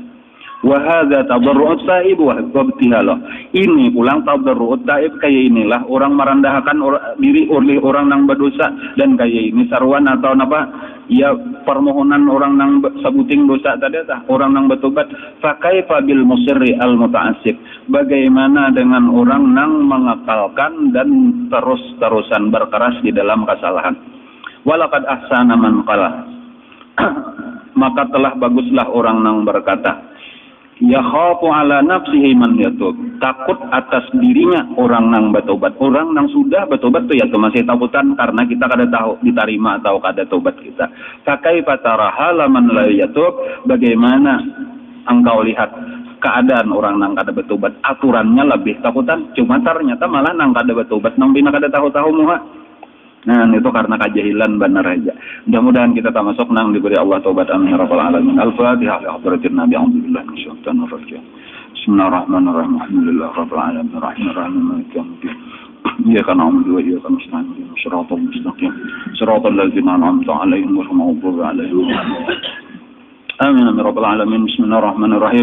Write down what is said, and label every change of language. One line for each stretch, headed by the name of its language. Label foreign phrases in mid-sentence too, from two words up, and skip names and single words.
Arabic: وهذا تضرع التائب وابتهاله.
Banjar: Ini pulang
Arabic: تضرع التائب,
Banjar: kayak inilah orang merendahkan diri oleh orang nang berdosa, dan kayak ini sarwan atau apa ya, permohonan orang nang sabuting dosa tadi orang nang bertobat.
Arabic: فكيف بالمصر المتعصب,
Banjar: bagaimana dengan orang nang mengekalkan dan terus-terusan berkeras di dalam kesalahan.
Arabic: ولقد أحسن من قال,
Banjar: maka telah baguslah orang nang berkata,
Arabic: يخاف على نفسه من يتوب,
Banjar: takut atas dirinya orang nang bertobat. Orang nang sudah bertobat tuh ya tuh masih takutan karena kita kada tahu diterima atau kada tobat kita.
Arabic: فكيف ترى حال من لا يتوب,
Banjar: bagaimana engkau lihat keadaan orang nang kada bertobat, aturannya lebih takutan, cuma ternyata malah nang kada bertobat nang bina kada tahu-tahu muha. Nah, itu karena kejahilan benar aja. Mudah-mudahan kita termasuk nang diberi Allah taubat,
Arabic: آمين يا رب العالمين. الفاتحة لحضرة النبي، أعوذ بالله من الشيطان الرجيم. بسم الله الرحمن الرحيم. الحمد لله رب العالمين، الرحمن الرحيم، مالك يوم الدين. إياك نعبد وإياك نستعين. صراط المستقيم. صراط الذين أنعمت عليهم غير المغضوب عليهم. آمين يا رب العالمين. بسم الله الرحمن الرحيم.